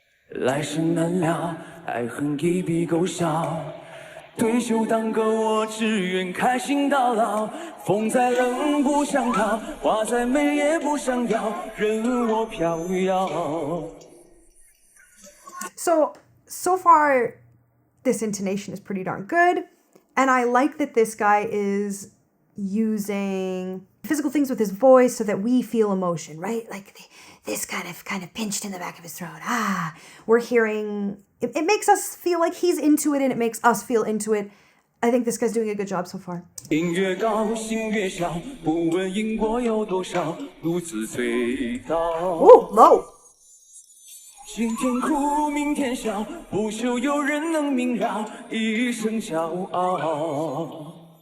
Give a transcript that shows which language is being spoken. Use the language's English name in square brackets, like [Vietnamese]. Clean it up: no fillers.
[Chinese] 来生难料，爱恨一笔勾销。对酒当歌，我只愿开心到老。风再冷不想逃，花再美也不想要，任我飘摇。 [English] So far, this intonation is pretty darn good. And I like that this guy is using physical things with his voice so that we feel emotion, right? Like this kind of pinched in the back of his throat. We're hearing, it makes us feel like he's into it and it makes us feel into it. I think this guy's doing a good job so far. [Chinese] 音越高，心越小，不问因果有多少，独自醉倒。 [English] Ooh, low. [Chinese] 今天哭，明天笑，不求有人能明了，一生骄傲。